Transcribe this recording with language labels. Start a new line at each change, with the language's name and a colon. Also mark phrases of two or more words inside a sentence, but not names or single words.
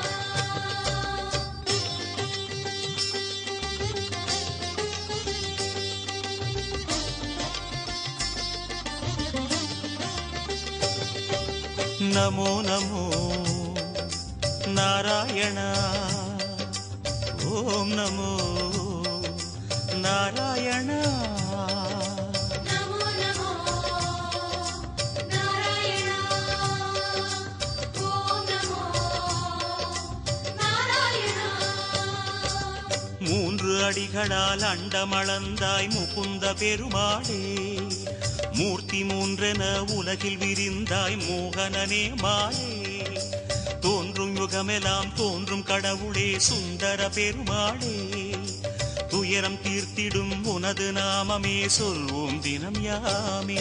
Sanskrit: नमो नमो नारायण ओम नमो नारायण नमो नमो नारायण ओम नमो नारायण
Tamil: மூன்று அடிகளால் அண்டமளந்தாய் முகுந்த பெருமாளே மூர்த்தி மூன்றென உலகில் விரிந்தாய் மோகனனே மாலே தோன்றும் யுகமெல்லாம் தோன்றும் கடவுளே சுந்தர பெருமாளே துயரம் தீர்த்திடும் உனது நாமமே சொல்வோம் தினம் யாமே